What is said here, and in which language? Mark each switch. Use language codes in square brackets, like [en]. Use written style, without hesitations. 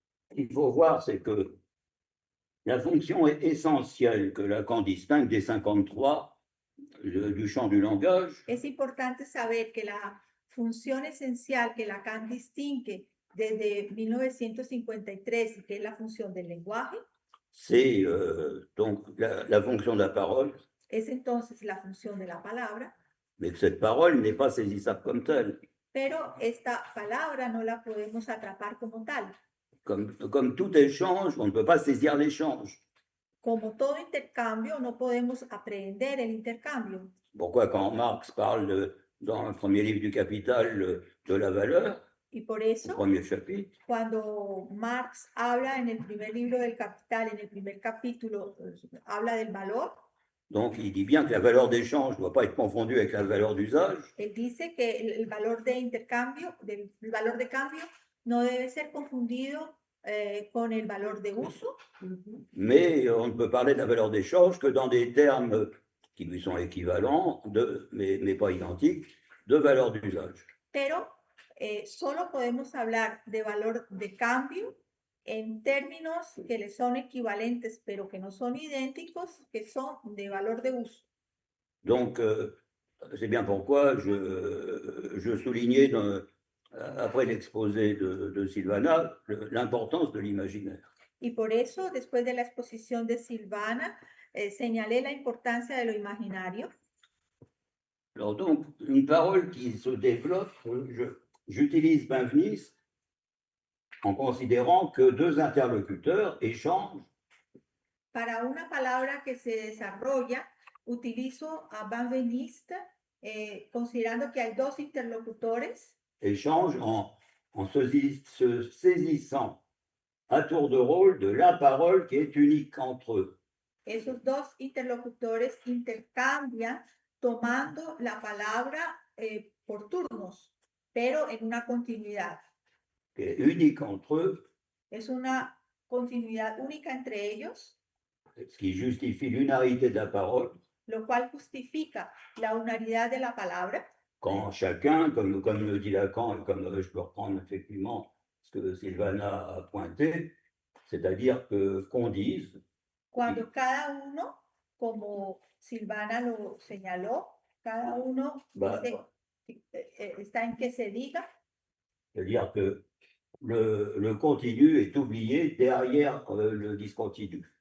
[fr] Ce qu'il faut voir, c'est que la fonction est essentielle que Lacan distingue des 53 du champ du langage, [es] Es importante saber que la función esencial que Lacan distingue desde 1953 y que es la función del lenguaje, [fr] c'est donc la fonction de la parole, [es] es entonces la función de la palabra, [fr] mais que cette parole n'est pas saisissable comme telle. [es] pero esta palabra no la podemos atrapar como tal. [fr] Comme tout échange, on ne peut pas saisir l'échange. [es] Como todo intercambio, no podemos aprehender el intercambio. [fr] Pourquoi quand Marx parle dans le premier livre du Capital de la valeur, [es] Y por [fr] au [es] eso, [fr] premier chapitre, [es] cuando Marx habla en el primer libro del Capital, en el primer capítulo, habla del valor, [fr] donc il dit bien que la valeur d'échange ne doit pas être confondue avec la valeur d'usage, [es] él dice que el valor de intercambio, el valor de cambio, no debe ser confundido con el valor de uso, [fr] mais on ne peut parler de la valeur d'échange que dans des termes qui lui sont équivalents, mais pas identiques, de valeur d'usage. [es] pero solo podemos hablar de valor de cambio en términos que le son equivalentes, pero que no son idénticos, que son de valor de uso. [fr] Donc, c'est bien pourquoi je soulignais, après l'exposé de Silvana, l'importance de l'imaginaire. [es] Y por eso, después de la exposición de Silvana, señalé la importancia de lo imaginario. [fr] Alors donc, une parole qui se développe, j'utilise Benveniste en considérant que deux interlocuteurs échangent [es] Para una palabra que se desarrolla, utilizo a Benveniste, considerando que hay dos interlocutores, [fr] en se saisissant à tour de rôle de la parole qui est unique entre eux. [es] Esos dos interlocutores intercambian tomando la palabra por turnos, pero en una continuidad. [fr] Qui est unique entre eux, [es] Es una continuidad única entre ellos, [fr] ce qui justifie l'unarité de la parole, [es] lo cual justifica la unidad de la palabra, [fr] quand chacun, comme le dit Lacan, et comme je peux reprendre effectivement ce que Silvana a pointé, c'est-à-dire qu'on dise, [es] cuando cada uno, como Silvana lo señaló, cada uno Bah, está en que se diga, [fr] c'est-à-dire que le continu est oublié derrière le discontinu.